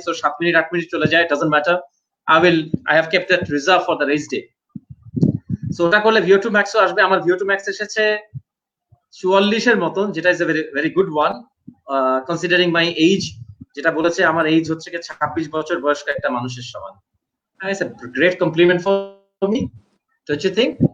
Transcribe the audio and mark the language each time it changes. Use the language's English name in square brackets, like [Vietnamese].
[English] so [Bangla] 7 minute 8 minute চলে যায়, [English] Doesn't matter, I have kept that reserve for the race day. [Bangla] So ওটা করলে VO2 max ও আসবে। আমার VO2 max এসেছে 44 এর মতন, যেটা [English] Is a very good one considering my age. [Bangla] যেটা বলেছে আমার এজ হচ্ছে কি 26 বছর বয়স্ক একটা মানুষের সমান। [English] It's a great compliment for me, don't you think?